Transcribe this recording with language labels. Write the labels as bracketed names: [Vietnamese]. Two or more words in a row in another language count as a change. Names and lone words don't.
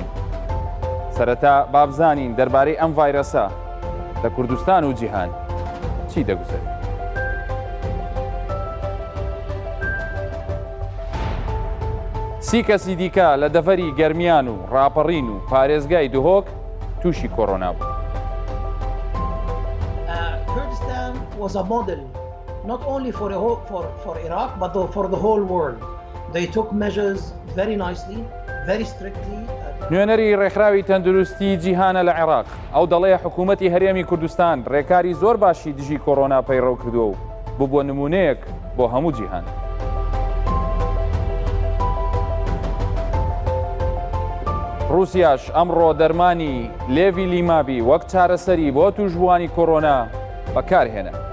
[Central Kurdish] سەرەتا بابزانین دەربارەی ئەم ڤایرەسە لە کوردستان و جیهان چی دەگوزێت. سی کەسی دیکە لە دەڤەری گەرمیان و ڕاپەڕین و پارێزگای دهۆک تووشی کۆڕۆنا بوو. [English] Kurdistan was a model not only for Iraq but for the whole world. They took measures very nicely, very strictly. [Central Kurdish] نوێنەری ڕێکخراوی تەندروستی جیهانە لە عێراق ئەو دەڵێ حکوومەتی هەرێمی کوردستان ڕێکاری زۆر باشی دژی کۆڕۆنا پەیڕەو کردووە و ببووە نمونەیەک بۆ هەموو جیهان. رووسیاش ئەمڕۆ دەرمانی لێڤی لیمابی وەک چارەسەری بۆ توشبووانی کۆڕۆنا بەکارهێنا.